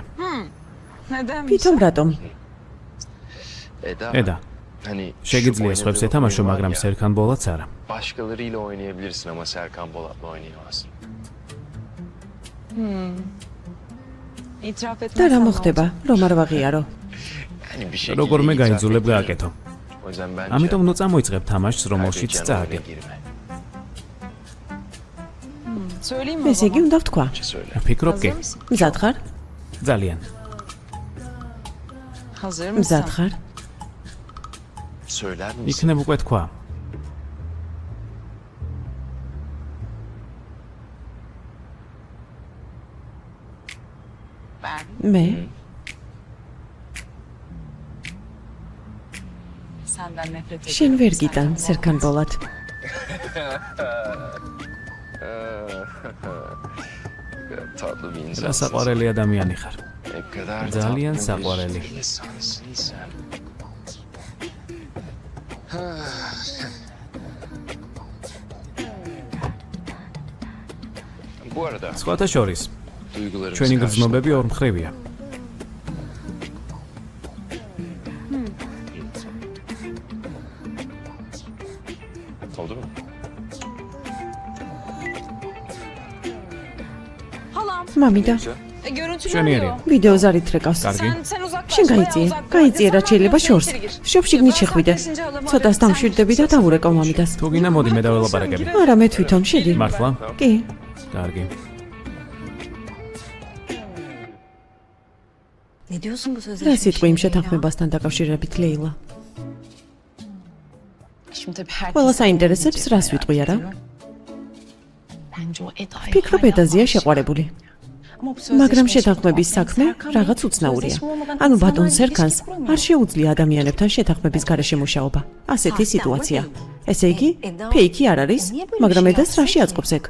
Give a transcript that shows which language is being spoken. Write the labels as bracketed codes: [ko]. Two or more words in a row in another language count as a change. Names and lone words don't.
[tr] Nedenmiş? [ka] ვითომ რატომ? ედა, შეგიძლია სხვებს ეთამაშო, მაგრამ სერქან ბოლაც არა. [tr] Başkalarıyla oynayabilirsin ama Serkan Bolat'la oynayamazsın. İtiraf [ka] და [tr] etmezsem [ka] რა [tr] ne [ka] მოხდება, რომ არ ვაღიარო? [tr] Yani bir şekilde [ka] როგორმე [tr] itiraf [ka] გაიძულებ [tr] etmeli. [ka] გააკეთო. [tr] O yüzden bence [ka] ამიტომ ნუ წამოიწყებ თამაშს, რომელშიც [tr] Erdoğan'ın [ka] წააგე. [tr] oyuna girme. Söyleyeyim mi o [ka] ესე იგი [tr] zaman? [ka] უნდა ვთქვა. [tr] Söyle. [ka] ფიქრობ კი? [tr] Hazır mısın? [ka] მზად ხარ? ძალიან. [tr] Hazır [ka] მზად [tr] mısın? [ka] ხარ? [tr] Söyler misin? [ka] იქნებ უკვე თქვა. [tr] Ben [ka] მე [tr] senden nefret ediyorum. [ka] შენ ვერ გიტან სერქან ბოლად. [tr] Tatlı bir [ka] რა [tr] insansın. [ka] საყვარელი ადამიანი ხარ. [tr] Ne kadar [ka] Ძალიან [tr] tatlı [ka] საყვარელი. [tr] bir insansın sen. Bu arada [ka] სხვათა შორის, [tr] duygularımız [ka] ჩვენი [tr] karşılıklı. [ka] გრძნობები ორმხრივია. [tr] Oldu mu? [ka] მამიდა, [tr] Görüntülü [ka] მშვენიერია. ვიდეოს არ ითრეკავს. კარგი. [tr] Sen uzaklaş. [ka] შენ გაიწიე, გაიწიე რა შეიძლება შორს. შობშიგნით შეხვიდე. ცოტას დამშვიდდები და დავურეკავ მამიდას. თუ გინდა მოდი მე დაველაპარაკები. არა, მე თვითონ შედი. მართლა? კი, კარგი. [tr] Ne diyorsun bu [ka] რა [tr] sözleşme [ka] სიტყვი იმ [tr] işine ya? [ka] შეთანხმებასთან დაკავშირებით, ლეილა? [tr] Şimdi tabii herkes [ka] ყველა საინტერესებს რას ვიტყვი არა? [tr] Bence o Eda'yı [ka] ვფიქრობ [tr] hala [ka] ედაზია [tr] aşık. [ka] შეყვარებული. [tr] Ama bu [ka] მაგრამ [tr] sözleşme [ka] შეთანხმების [tr] işi- [ka] საქმე [tr] Serkan [ka] რაღაც [tr] Bey, [ka] უცნაურია. [tr] sözleşme olmadan [ka] ანუ [tr] insanlar [ka] ბატონ [tr] ilişki [ka] სერქანს [tr] kuramıyor. [ka] არ შეუძლია ადამიანებთან შეთანხმების გარეშე მუშაობა. ასეთი სიტუაცია. ესე იგი, ფეიქი არ არის, მაგრამ ედას რაში აწყობს ეგ?